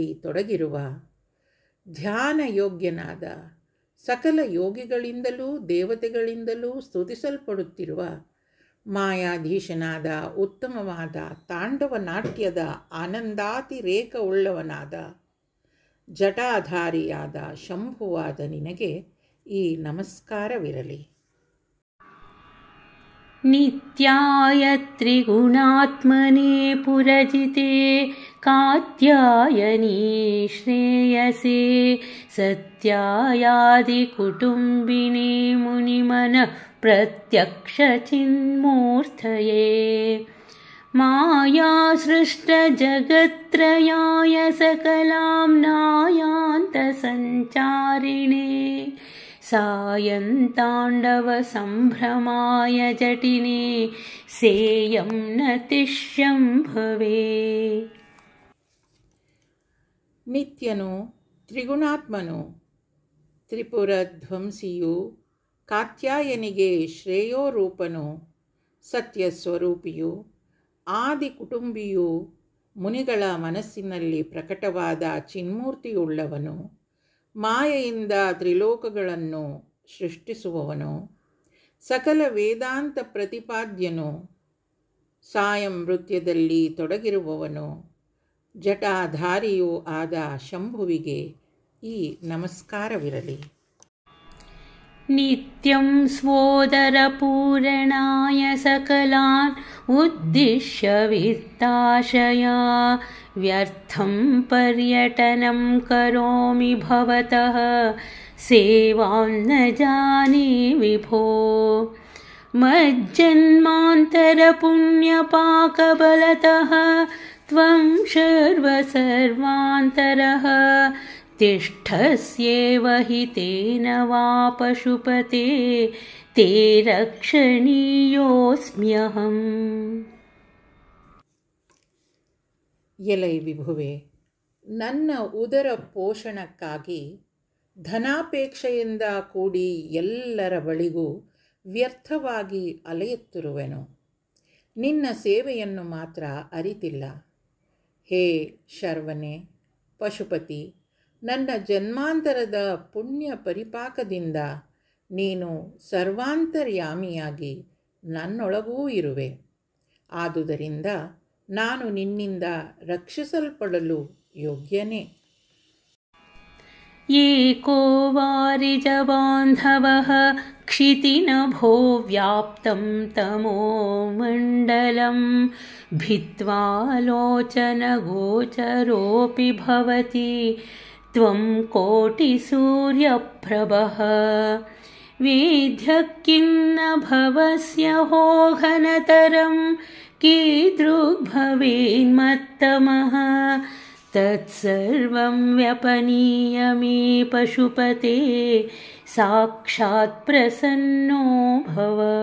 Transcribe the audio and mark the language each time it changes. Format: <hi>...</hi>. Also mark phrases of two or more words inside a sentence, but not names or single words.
<kn>ತೊಡಗಿರುವ ಧ್ಯಾನ ಯೋಗ್ಯನಾದ ಸಕಲ ಯೋಗಿಗಳಿಂದಲೂ ದೇವತೆಗಳಿಂದಲೂ ಸ್ತುತಿಸಲ್ಪಡುತ್ತಿರುವ ಮಾಯಾಧೀಶನಾದ ಉತ್ತಮವಾದ ತಾಂಡವ ನಾಟ್ಯದ ಆನಂದಾತಿರೇಕ ಉಳ್ಳವನಾದ ಜಟಾಧಾರಿಯಾದ ಶಂಭುವಾದ ನಿನಗೆ ಈ ನಮಸ್ಕಾರವಿರಲಿ.</kn> <sa>नित्याय त्रिगुणात्मने पुरजिते कात्यायनी श्रेयसे सत्यायादिकुटुम्बिने मुनिमनः प्रत्यक्षचिन्मूर्तये मायासृष्टजगत्त्रयाय सकलाम्नायान्तसञ्चारिणे सायन्ताण्डव सम्भ्रमाय जटिने सेयं नतिष्यं भवे.</sa> <kn>ನಿತ್ಯನು ತ್ರಿಗುಣಾತ್ಮನು ತ್ರಿಪುರಧ್ವಂಸಿಯು ಕಾತ್ಯಾಯನಿಗೆ ಶ್ರೇಯೋರೂಪನು ಸತ್ಯಸ್ವರೂಪಿಯು ಆದಿ ಕುಟುಂಬಿಯು ಮುನಿಗಳ ಮನಸ್ಸಿನಲ್ಲಿ ಪ್ರಕಟವಾದ ಚಿನ್ಮೂರ್ತಿಯುಳ್ಳವನು ಮಾಯೆಯಿಂದ ತ್ರಿಲೋಕಗಳನ್ನು ಸೃಷ್ಟಿಸುವವನು ಸಕಲ ವೇದಾಂತ ಪ್ರತಿಪಾದ್ಯನು ಸಾಯಂ ನೃತ್ಯದಲ್ಲಿ ತೊಡಗಿರುವವನು ಜಟಾಧಾರಿಯೂ ಆದ ಶಂಭುವಿಗೆ ಈ ನಮಸ್ಕಾರವಿರಲಿ.</kn> <sa>नित्यं स्वोदरपूरणाय सकलान् उद्दिश्य वित्ताशया व्यर्थं पर्यटनं करोमि भवतः सेवां न जाने विभो मज्जन्मान्तरपुण्यपाकबलतः त्वं सर्वसर्वान्तरः तिष्ठस्येव हि तेन वा पशुपते ते रक्षणीयोऽस्म्यहम्.</sa> <kn>ಎಲೈ ವಿಭುವೆ, ನನ್ನ ಉದರ ಪೋಷಣಕ್ಕಾಗಿ ಧನಾಪೇಕ್ಷೆಯಿಂದ ಕೂಡಿ ಎಲ್ಲರ ಬಳಿಗೂ ವ್ಯರ್ಥವಾಗಿ ಅಲೆಯುತ್ತಿರುವೆನು. ನಿನ್ನ ಸೇವೆಯನ್ನು ಮಾತ್ರ ಅರಿತಿಲ್ಲ. ಹೇ ಶರ್ವನೆ, ಪಶುಪತಿ, ನನ್ನ ಜನ್ಮಾಂತರದ ಪುಣ್ಯ ಪರಿಪಾಕದಿಂದ ನೀನು ಸರ್ವಾಂತರ್ಯಾಮಿಯಾಗಿ ನನ್ನೊಳಗೂ ಇರುವೆ. ಆದುದರಿಂದ ನಾನು ನಿನ್ನಿಂದ ರಕ್ಷಿಸಲ್ಪಡಲು ಯೋಗ್ಯನೇ.</kn> <sa>एको वारिजबान्धवः क्षितिनभो व्याप्तं तमो मण्डलं भित्त्वा लोचनगोचरोऽपि भवति त्वं कोटिसूर्यप्रभः वेद्यः किं न भवस्य हो घनतरं कीदृग्भवेन्मत्तमः तत्सर्वं व्यपनीय मे पशुपते साक्षात् प्रसन्नो भव.</sa>